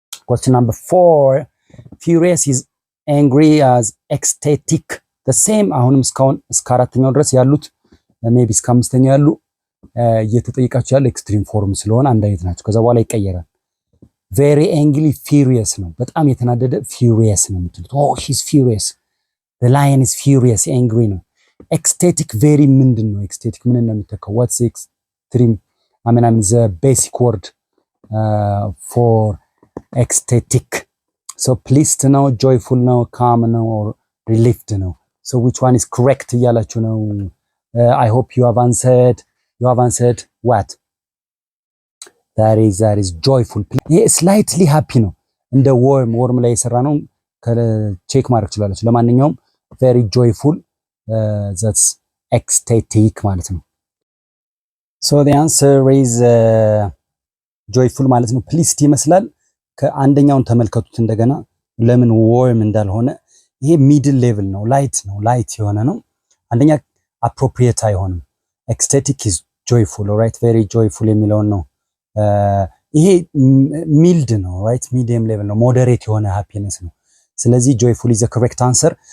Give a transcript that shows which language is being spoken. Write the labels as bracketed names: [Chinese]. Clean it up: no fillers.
[English] question number 4 furious is angry as ecstatic the same። [Amharic] አሁንም እስካሁን እስከ አራተኛው ድረስ ያሉት ሜቢ እስከ አምስተኛው ያሉ እየተጠየቃችሁ ያለ ኤክስትሪም ፎርም ስለሆነ አንድ አይነት ናቸው። ከዛ በኋላ ይቀየራል። [English] very angry furious [Amharic] ነው፣ በጣም የተናደደ furious ነው የምትሉት። [English] oh he's furious the lion is furious angry ነው። ecstatic very [Amharic] ምንድን ነው? ecstatic ምን ነው የሚተካው? [English] what's extreme I mean the basic word for ecstatic. so pleased ነው, joyful ነው, calm ነው, or relieved ነው? so which one is correct [Amharic] እያላችሁ ነው? [English] I hope you have answered what that is joyful. [Amharic] ይሄ slightly happy ነው። እንደ warm ላይ የሰራ ነው። ቼክ ማድረግ ትችላለች። ለማንኛውም [English] very joyful that's ecstatic [Amharic] ማለት ነው። [English] so the answer is [Amharic] joyful ማለት ነው። pleased ይመስላል። ከአንደኛውን ተመልከቱት እንደገና ለምን warm እንዳልሆነ። ይሄ ሚድል ሌቭል ነው፣ ላይት የሆነ ነው። አንደኛ appropriate አይሆንም። [English] ecstatic is joyful, alright very joyful [Amharic] የሚለውን ነው። ይሄ ሚልድ ነው፣ right medium level ነው፣ ሞዴሬት የሆነ ሃፒነስ ነው። ስለዚህ [English] joyful is the correct answer.